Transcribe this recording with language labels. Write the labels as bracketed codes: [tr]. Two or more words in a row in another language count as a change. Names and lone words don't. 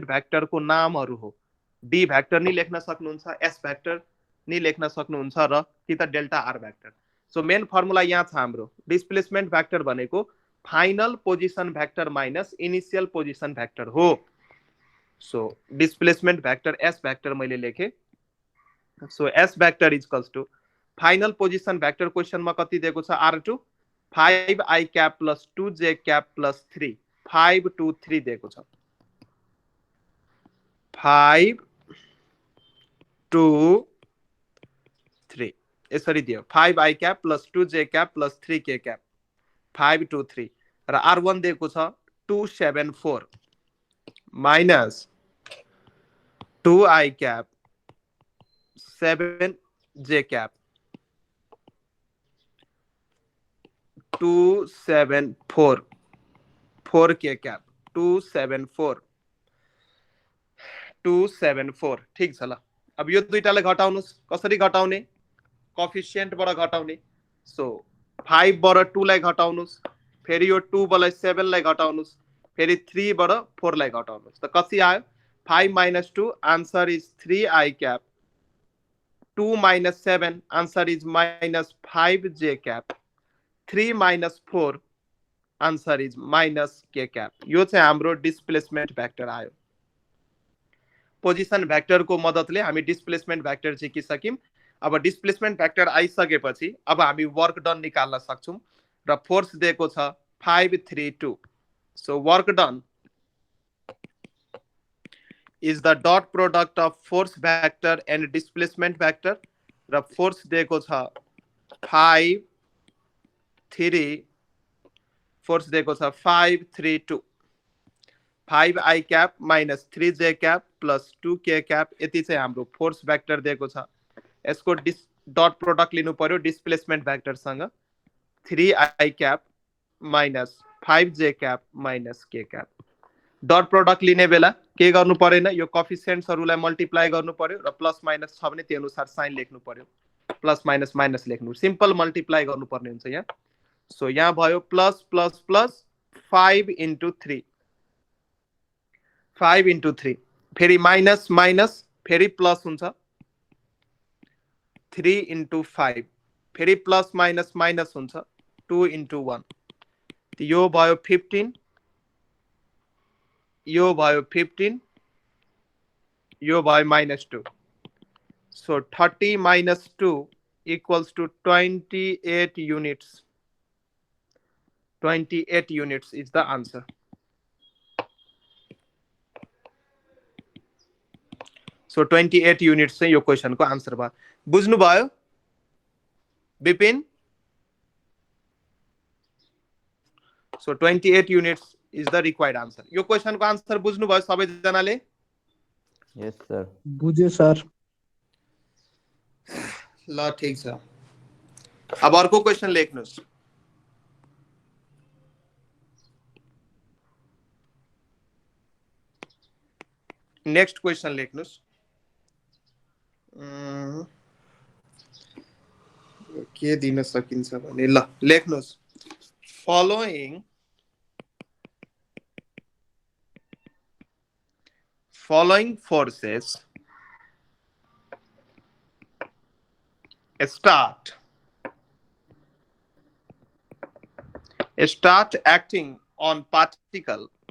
[ne] भेक्टरको नामहरु हो d भेक्टर नि लेख्न सक्नुहुन्छ s भेक्टर नि लेख्न सक्नुहुन्छ र कि त डेल्टा r भेक्टर [en] so main formula [ne] यहाँ छ हाम्रो [en] displacement vector [ne] भनेको [en] final position vector minus initial position vector [ne] हो [en] so displacement vector s vector [ne] मैले लेखे [en] so s vector equals to final position vector [ne] क्वेशनमा कति दिएको छ [en] r2 5i cap plus 2j cap plus 3 [ne] 5 2 3 दिएको छ [en] 5 2 3 [ne] यसरी दियो [en] 5i cap plus 2j cap plus 3k cap 5 2 3 र r1 [ne] दिएको छ [en] 274 minus 2i cap 7j cap 274 4k cap [ne] 274 ठीक छ ल अब यो दुईटालाई घटाउनुस् कसरी घटाउने कोएफिशिएन्ट बाट घटाउने सो 5 बाट 2 लाई घटाउनुस् फेरि यो 2 बाट 7 लाई घटाउनुस् फेरि 3 बाट 4 लाई घटाउनुस् त कति आयो 5 - 2 [en] answer is 3i cap [ne] 2 - 7 [en] answer is -5j cap [ne] 3 - 4 [en] answer is -k cap [ne] यो चाहिँ हाम्रो [en] displacement vector [ne] आयो [en] position vector [ne] को मद्दतले हामी [en] displacement vector [ne] सिकिसक्यौं अब [en] displacement vector [ne] आइसकेपछि अब हामी [en] work done [ne] निकाल्न सक्छौं र फोर्स दिएको छ 532 [en] so work done is the dot product of force vector and displacement vector [ne] र फोर्स दिएको छ [en] 5 3 [ne] फोर्स दिएको छ [en] 532 5i cap minus 3j cap plus 2k cap [ne] यति चाहिँ हाम्रो फोर्स भेक्टर दिएको छ यसको [en] dot product [ne] लिनु पर्यो डिस्प्लेसमेन्ट भेक्टर सँग [en] 3i cap minus 5j cap minus k cap dot product [ne] लिने बेला के गर्नु परेन यो कोएफिशिएन्ट्सहरुलाई मल्टिप्लाई गर्नु पर्यो र [en] plus minus [ne] छ भने त्यही अनुसार साइन लेख्नु पर्यो [en] plus minus minus [ne] लेख्नु [en] simple multiply [ne] गर्नु पर्ने हुन्छ यहाँ सो यहाँ भयो [en] plus plus plus [ne] 5 * 3 5 * 3 फेरि [en] minus minus [ne] फेरि प्लस हुन्छ 3 * 5 फेरि [en] plus minus minus [ne] हुन्छ 2 * 1 यो भयो 15 यो भयो 15 यो भयो -2 [en] so 30 - 2 equals to 28 units 28 units is the answer [ne] सो 28 युनिट्स चाहिँ यो क्वेसनको आन्सर भयो। बुझ्नुभयो विपिन? [en] so 28 units is the required answer. [ne] यो क्वेसनको आन्सर बुझ्नुभयो सबैजनाले? [en] yes sir. [ne] बुझे सर। ल ठीक छ। अब अर्को क्वेसन लेख्नुस्। [en] next question [ne] लेख्नुस्। के दिन सकिन्छ भने ल लेख्नुस्। [en] following forces start acting on particle.